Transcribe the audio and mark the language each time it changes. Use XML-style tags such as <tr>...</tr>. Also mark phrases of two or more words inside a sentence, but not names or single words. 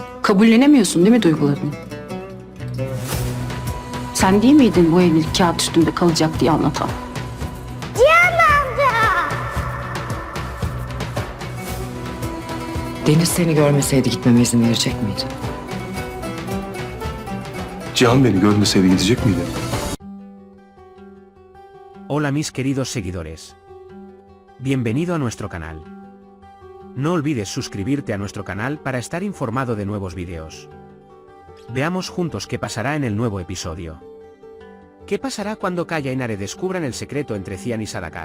<tr>Kabullenemiyorsun değil mi duygularını? Sen değil miydin bu evlilik kağıt üstünde kalacak diye anlatan? Deniz seni görmeseydi gitmeme izin verecek miydi? Cihan beni görmeseydi gidecek miydi?</tr> <es>Hola mis queridos seguidores. Bienvenido a nuestro canal. No olvides suscribirte a nuestro canal para estar informado de nuevos videos. Veamos juntos qué pasará en el nuevo episodio. ¿Qué pasará cuando Kaya y Nare descubran el secreto entre Cian y Sadakat?</es>